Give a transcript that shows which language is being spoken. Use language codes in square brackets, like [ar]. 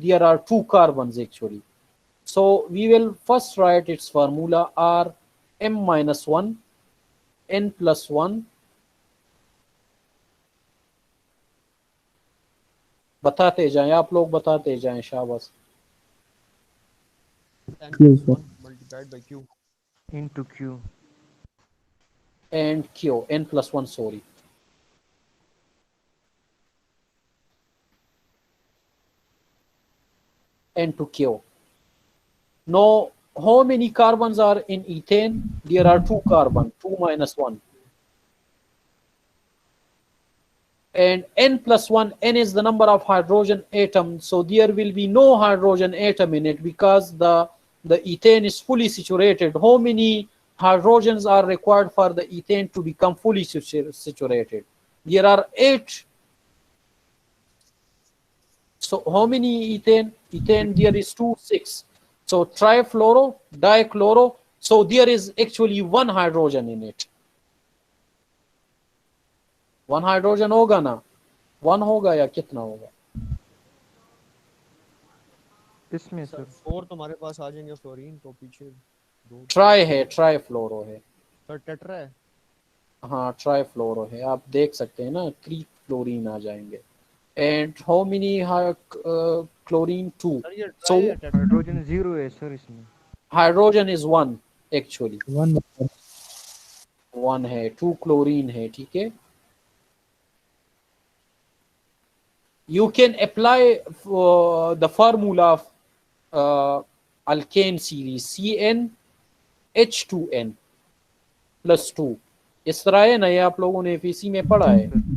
[en] There are 2 carbons actually. So we will first write its formula R M minus 1 N plus 1. [hi] बताते जाएं आप लोग, बताते जाएं. शाबाश. [en] N plus 1 multiplied by Q. Into Q. And Q, N plus 1, sorry. N2Q. Now, how many carbons are in ethane? There are 2 carbons, 2 minus 1. And N plus 1, N is the number of hydrogen atoms. So there will be no hydrogen atom in it because the ethane is fully saturated. How many hydrogens are required for the ethane to become fully saturated? There are 8. So how many ethane? Ethane there is 2, 6. So trifluoro, dichloro. So there is actually 1 hydrogen in it. [hi] 1 hydrogen होगा ना? 1 होगा या कितना होगा? इसमें sir sir 4 तो हमारे पास आ जाएंगे, फ्लोरीन तो पीछे 2 ट्राई है, ट्राईफ्लोरो है. सर टेट्रा है. हाँ ट्राईफ्लोरो है, आप देख सकते हैं ना, 3 क्लोरीन आ जाएंगे. [en] And how many chlorine? 2. [hi] Sir ये [en] So [hi] ट्राई है टेट्रा. हाइड्रोजन 0 है सर इसमें. [en] hydrogen is 1 actually. 1 [hi] 1 है, 2 क्लोरीन है. ठीक है, [en] you can apply the formula of alkane series CnH2n plus 2. [hi] इस तरह है ना, ये आप लोगों ने फीसी में पढ़ा है.